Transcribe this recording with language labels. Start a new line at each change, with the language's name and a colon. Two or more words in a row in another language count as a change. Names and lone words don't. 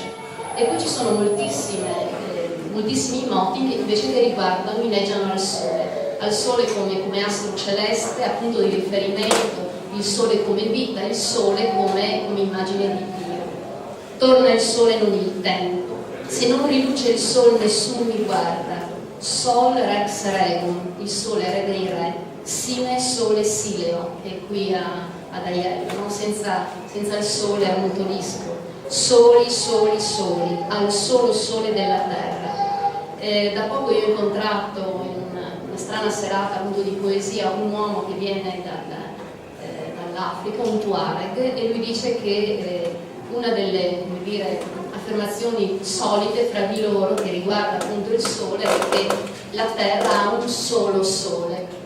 Italian: E poi ci sono moltissimi motti che invece che riguardano, inneggiano al sole come astro celeste, appunto di riferimento, il sole come vita, il sole come immagine di Dio. Torna il sole, non il tempo. Se non riluce il sole nessuno mi guarda.
Latin: Sol rex regum,
Italian: il sole re dei re,
Latin: sine sole sileo,
Italian: che è qui ad Aiello, no? Senza il sole ammutolisco, soli, soli, soli, al solo sole della terra. Da poco io ho incontrato in una strana serata appunto di poesia un uomo che viene dall'Africa, un Tuareg, e lui dice che una delle, come dire, affermazioni solite fra di loro che riguarda appunto il sole è che la terra ha un solo sole.